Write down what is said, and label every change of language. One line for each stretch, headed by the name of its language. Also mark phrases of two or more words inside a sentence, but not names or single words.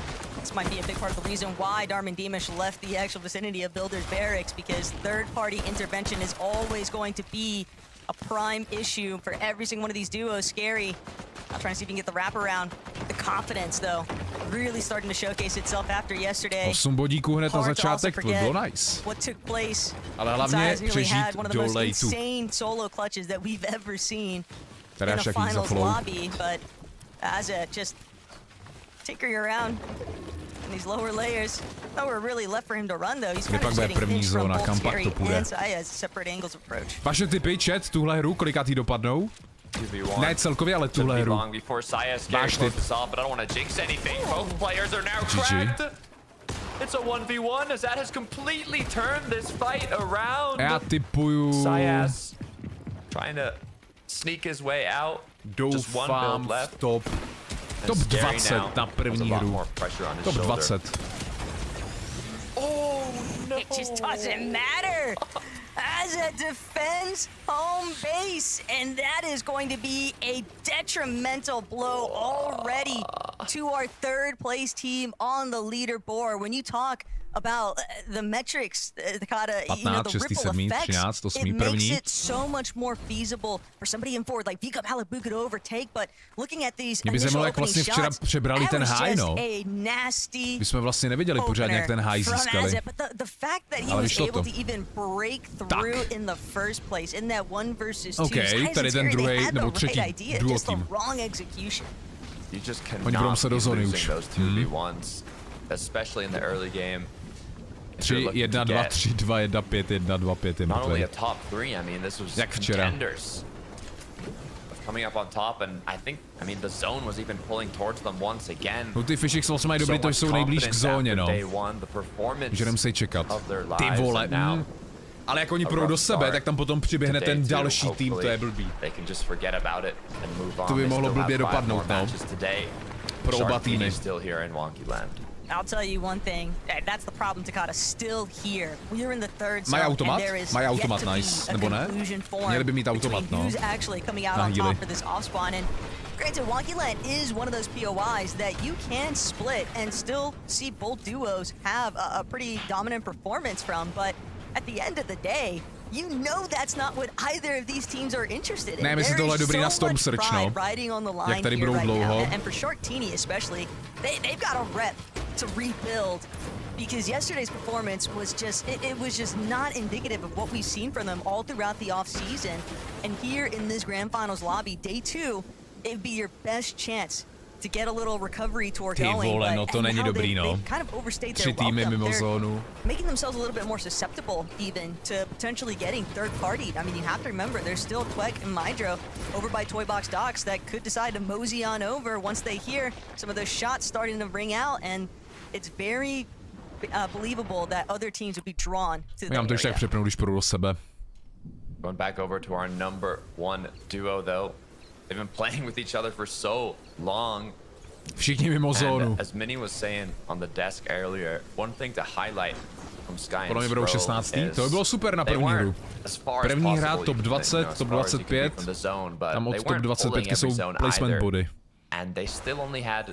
English: This might be a big part of the reason why Darmdemish left the actual vicinity of Builder's Barracks, because third-party intervention is always going to be a prime issue for every single one of these duos. Scary. Now trying to see if he can get the wraparound. The confidence, though, really starting to showcase itself after yesterday.
Czech: 8 bodíků hned na začátek, to bylo nice.
English: What took place.
Czech: Ale hlavně přežít do lejtu.
English: Insane solo clutches that we've ever seen in a finals lobby, but as a just tinkering around in these lower layers. Nowhere really left for him to run, though. He's kind of getting pinched from both Scary and Saya as separate angles approach.
Czech: Vaše tipy, chat, tuhle hru, kolikátý dopadnou? Ne celkově, ale tuhle hru. Váš tip. GG.
English: It's a 1v1 as that has completely turned this fight around.
Czech: Já tipuju...
English: Sayas trying to sneak his way out.
Czech: Doufám v top 20 na první hru. Top 20.
English: Oh no! It just doesn't matter. Aza defends home base, and that is going to be a detrimental blow already to our third place team on the leaderboard. When you talk about the metrics, the ripple effects, it makes it so much more feasible for somebody in forward like Vika Malabuka to overtake, but looking at these initial opening shots, that was just a nasty
Czech: my jsme vlastně neviděli pořádně, jak ten high získali.
English: But the fact that he was able to even break through in the first place in that 1 versus 2,
Czech: tady ten druhý nebo třetí duo tým.
English: You just cannot be losing those 2v1s, especially in the early game.
Czech: 3, 1, 2, 3, 2, 1, 5, 1, 2, 5 je
English: not only a top 3, I mean, this was contenders coming up on top, and I mean, the zone was even pulling towards them once again.
Czech: No ty F1HYX vlastně mají dobrý, to jsou nejblíž k zóně, no. Můžeme se čekat. Ty vole, ale jak oni půjdou do sebe, tak tam potom přiběhne ten další tým, to je blbý. To by mohlo blbě dopadnout, no. Pro oba týmy.
English: I'll tell you one thing. That's the problem, Takada. Still here. We're in the third zone.
Czech: Mají automat, nice. Nebo ne? Měli by mít automat, no.
English: Who's actually coming out on top for this off spawn, and granted, Wonkyland is one of those POIs that you can split and still see both duos have a pretty dominant performance from, but at the end of the day, you know that's not what either of these teams are interested in.
Czech: Ne, myslím, tohle je dobrý na Storm Search, no. Jak tady budou dlouho.
English: And for Sharktini especially, they've got a rep to rebuild, because yesterday's performance was just, it was just not indicative of what we've seen from them all throughout the off-season. And here in this Grand Finals lobby, day 2, it'd be your best chance to get a little recovery tour going.
Czech: Vole, no to není dobrý, no.
English: Kind of overstayed their welcome.
Czech: Mimo zónu.
English: Making themselves a little bit more susceptible even to potentially getting third-partied. I mean, you have to remember, there's still Quek and Mydro over by Toybox Docks that could decide to mosey on over once they hear some of those shots starting to ring out, and it's very believable that other teams would be drawn to the area.
Czech: To ještě tak přepnu, když půjdu do sebe.
English: Going back over to our number 1 duo, though. They've been playing with each other for so long.
Czech: Všichni mimo zónu.
English: As Minnie was saying on the desk earlier, one thing to highlight from Sky and
Czech: Pro 16. To by bylo super na první hru. První hra top 20, top 25. Tam od top 25 jsou placement body.
English: And they still only had